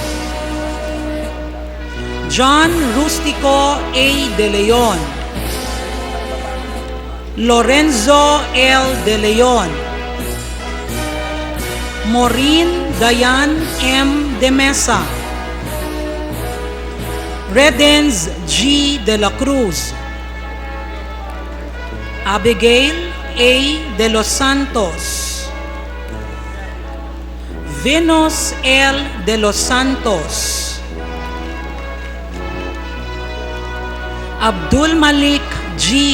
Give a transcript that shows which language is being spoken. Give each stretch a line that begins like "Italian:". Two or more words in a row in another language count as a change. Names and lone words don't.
English: John Rustico A. De Leon. Lorenzo L. De Leon. Maureen Dayan M. De Mesa. Redens G. De la Cruz. Abigail A. De los Santos. Venus L. De los Santos. Abdul Malik G.